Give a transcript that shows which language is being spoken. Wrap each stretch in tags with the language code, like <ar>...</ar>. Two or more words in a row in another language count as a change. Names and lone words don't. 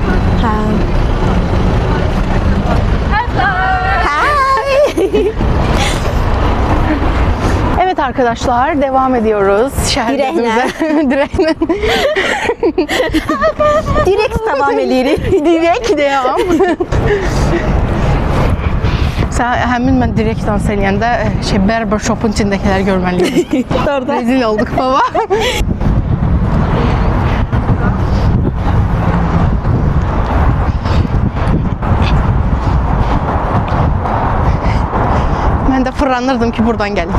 <tr>Hə. Hi. Evet arkadaşlar, devam ediyoruz.</tr> <az>Şəhər gezimizə. Direklə. Direkt devam edirik. Direkt devam. Sən həmin mən direkt dans eləyəndə barber shopun içindəkiləri görməliydim. Orada.</az> <tr>Rezil olduk baba.</tr> <az>Mən də fırlanırdım ki, buradan gəlin.</az>